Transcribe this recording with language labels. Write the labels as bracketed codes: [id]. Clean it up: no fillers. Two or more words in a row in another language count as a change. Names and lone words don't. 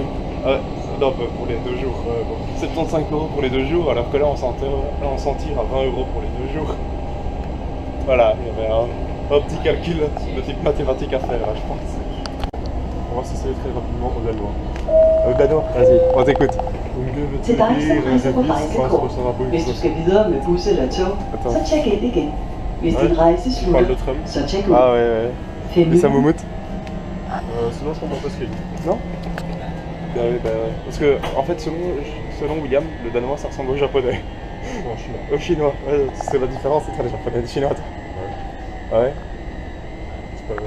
[fr] Ouais, non, pour les 2 jours. 75 € pour les 2 jours, alors que là on s'en tire à 20 € pour les 2 jours. Voilà, il y avait un petit calcul de type mathématique à faire, là, je pense. On va s'essayer très rapidement au danois. Au danois? Vas-y, on t'écoute. [da] Til dig, som rejser på rejsekort. Hvis du skal videre med bus eller tog, så tjek ind igen. Hvis din rejse slutter, så tjek ud. [fr] Ah ouais. Et ça moumoute? Sinon je comprends pas ce qu'il dit. Non? Bah ouais. Parce que en fait selon William, le danois ça ressemble au japonais. Ou en chinois. Au chinois, ouais, c'est la différence entre les japonais et les chinois. Ouais. Ouais. C'est pas vrai.